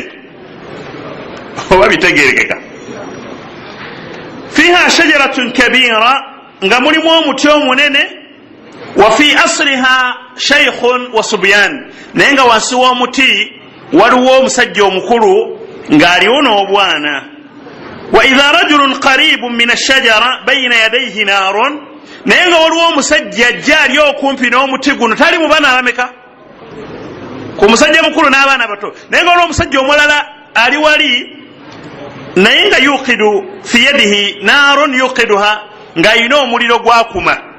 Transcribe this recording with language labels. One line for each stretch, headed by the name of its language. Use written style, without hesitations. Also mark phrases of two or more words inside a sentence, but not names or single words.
Ganda: Oba bitegerekeka?
Arabic: فيها شجرة كبيرة,
Ganda: nga mulimu omuti omunene.
Arabic: وفي أصلها شيخ وصبيان,
Ganda: naye nga wansi w'omuti waliwo omusajja omukulu ng'aliwo n'obwana.
Arabic: وإذا رجل قريب من الشجرة بين يديه نار,
Ganda: naye nga waliwo omusajja ajja ali okumpi n'omuti guno, tali mu baana abameka ku musajja mukulu n'abaana bato, naye nga waliwo omusajja omulala ali wali, naye nga
Arabic: يوقد في يديه نار يوقدها,
Ganda: ng'ayina omuliro gwakuma.